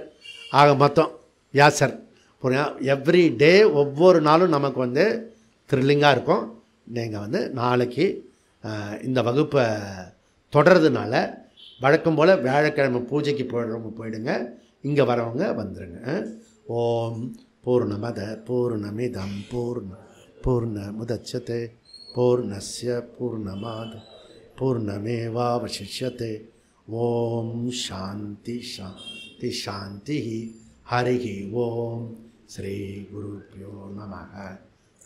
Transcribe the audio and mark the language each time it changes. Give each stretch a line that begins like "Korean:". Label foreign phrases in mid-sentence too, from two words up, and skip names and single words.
Tamil: ஆக மொத்தம் வியாசர்
English: every day,
Tamil: ஒவ்வொரு நாளும் நமக்கு த்ரில்லிங்காக இருக்கும். நீங்கள் நாளைக்கு இந்த வகுப்பை தொடர்றதுனால வழக்கம் போல் வியாழக்கிழமை பூஜைக்கு போயிடுறவங்க போயிடுங்க, இங்கே வரவங்க வந்துடுங்க.
Sanskrit: ॐ पूर्णमदः पूर्णमिदं पूर्णमुदच्यते पूर्णस्य पूर्णमादाय पूर्णमेवावशिष्यते. ॐ शान्तिः शान्तिः शान्तिः. हरि ॐ। श्री गुरुभ्यो नमः.